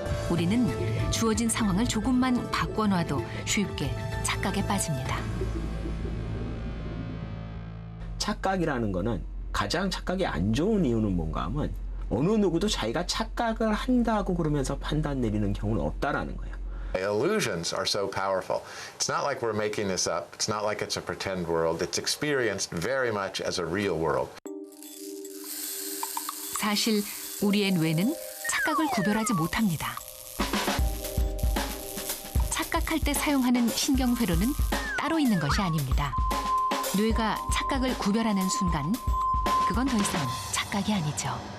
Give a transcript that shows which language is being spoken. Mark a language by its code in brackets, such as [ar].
[ko] 우리는 주어진 상황을 조금만 바꿔놔도 쉽게 착각에 빠집니다. 착각이라는 거는 가장 착각이 안 좋은 이유는 뭔가 하면 어느 누구도 자기가 착각을 한다고 그러면서 판단 내리는 경우는 없다라는 거예요. [en] Illusions are so powerful. It's not like we're making this up. It's not like it's a pretend world. It's experienced very much as a real world. [ko] 사실 우리의 뇌는 착각을 구별하지 못합니다. 착각할 때 사용하는 신경회로는 따로 있는 것이 아닙니다. 뇌가 착각을 구별하는 순간 그건 더 이상 착각이 아니죠.